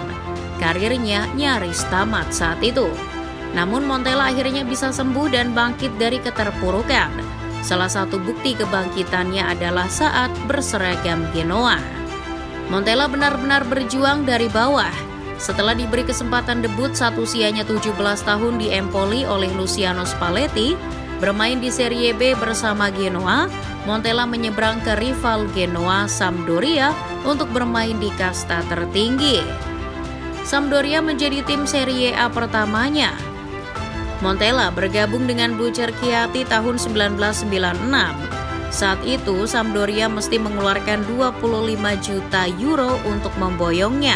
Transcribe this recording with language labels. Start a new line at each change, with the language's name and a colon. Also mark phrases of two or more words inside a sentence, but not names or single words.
Indonesian: Karirnya nyaris tamat saat itu. Namun Montella akhirnya bisa sembuh dan bangkit dari keterpurukan. Salah satu bukti kebangkitannya adalah saat berseragam Genoa. Montella benar-benar berjuang dari bawah. Setelah diberi kesempatan debut saat usianya 17 tahun di Empoli oleh Luciano Spalletti, bermain di Serie B bersama Genoa, Montella menyeberang ke rival Genoa, Sampdoria, untuk bermain di kasta tertinggi. Sampdoria menjadi tim Serie A pertamanya. Montella bergabung dengan Bucerchiati tahun 1996. Saat itu, Sampdoria mesti mengeluarkan 25 juta euro untuk memboyongnya.